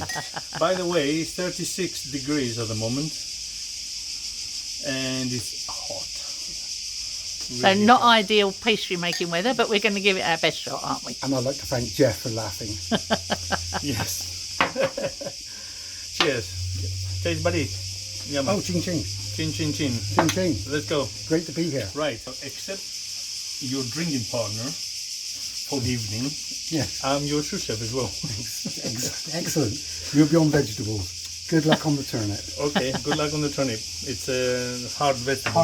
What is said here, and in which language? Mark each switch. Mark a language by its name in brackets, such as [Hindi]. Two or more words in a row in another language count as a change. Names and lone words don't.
[English] By the way, it's 36 degrees at the moment, and it's hot. So Really not hot. ideal pastry making weather, but we're going to give it our best shot, aren't we? And I'd like to thank Jeff for laughing. Yes. Cheers. Taste buddy. Yum. Oh, ching ching. Chin chin chin. Ching ching. Let's go. Great to be here. Right. Except your drinking partner for the evening, Yeah. I'm your sous chef as well. Excellent. You'll be on vegetables. Good luck on the turnip. Okay. Good luck on the turnip. It's a hard vegetable.